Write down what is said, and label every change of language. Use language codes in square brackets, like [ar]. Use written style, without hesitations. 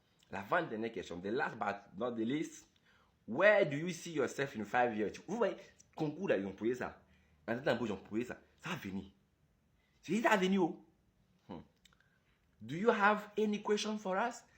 [fr] La 20e question. [en] The last but not the least. Where do you see yourself in 5 years? [fr] Vous voyez, concours là, ils ont posé ça. En temps d'embauche, ils ont posé ça. Ça va venir. C'est ça va venir. [en] Do you have any question for us?